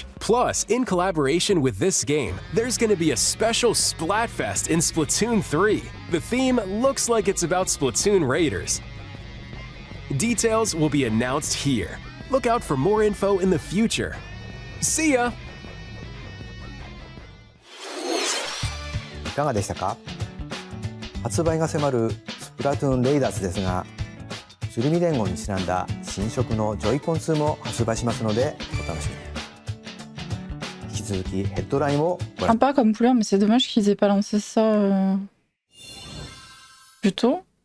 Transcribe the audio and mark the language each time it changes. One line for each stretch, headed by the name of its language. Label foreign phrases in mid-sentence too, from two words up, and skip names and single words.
English: Plus, in collaboration with this game, there's going to be a special Splatfest in Splatoon 3. The theme looks like it's about Splatoon Raiders. Details will be announced here. Look out for more info in the future. See ya!
Japanese: いかがでしたか？発売が迫るスプラトゥーンレイダーズですが、シュルミ伝言にちなんだ新色のジョイコン2も発売しますのでお楽しみに。引き続きヘッドラインをご覧。
French: Sympa comme couleur, mais c'est dommage qu'ils aient pas lancé ça plus tôt.